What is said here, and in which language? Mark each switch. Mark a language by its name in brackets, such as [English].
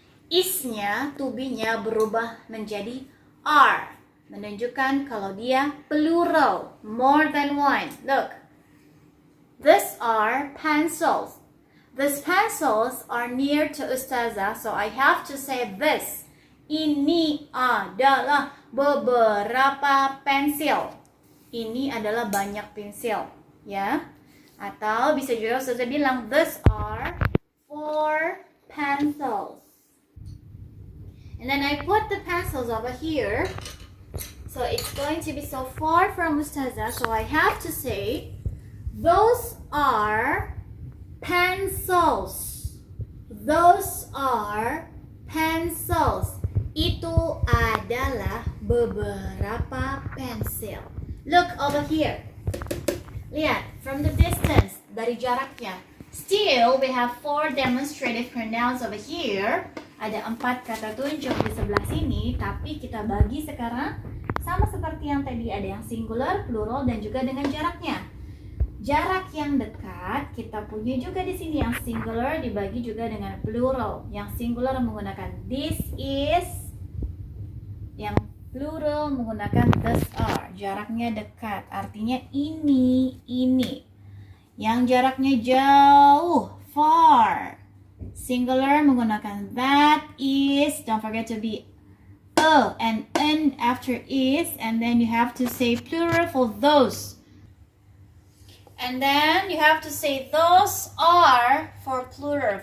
[Indonesian] Is-nya, to be-nya berubah menjadi are, menunjukkan kalau dia plural, [English] more than one. Look, these are pencils. These pencils are near to Ustazah, so I have to say this. [Indonesian] Ini adalah beberapa pensil. Ini adalah banyak pensil, ya. Atau bisa juga Ustazah bilang, [English] these are 4 pencils. And then I put the pencils over here. So it's going to be so far from Ustazah, so I have to say, those are pencils. Those are pencils. [Indonesian] Itu adalah beberapa pensil. [English] Look over here. [Indonesian] Lihat, [English] from the distance, [Indonesian] dari jaraknya. [English] Still, we have 4 demonstrative pronouns over here. [Indonesian] Ada 4 kata tunjuk di sebelah sini, tapi kita bagi sekarang sama seperti yang tadi, ada yang singular, plural, dan juga dengan jaraknya. Jarak yang dekat kita punya juga di sini, yang singular dibagi juga dengan plural. Yang singular menggunakan this is, yang plural menggunakan this are. Jaraknya dekat, artinya ini. Yang jaraknya jauh, far. Singular menggunakan [English] that is, don't forget to be a and n after is, and then you have to say plural for those. And then you have to say those are for plural.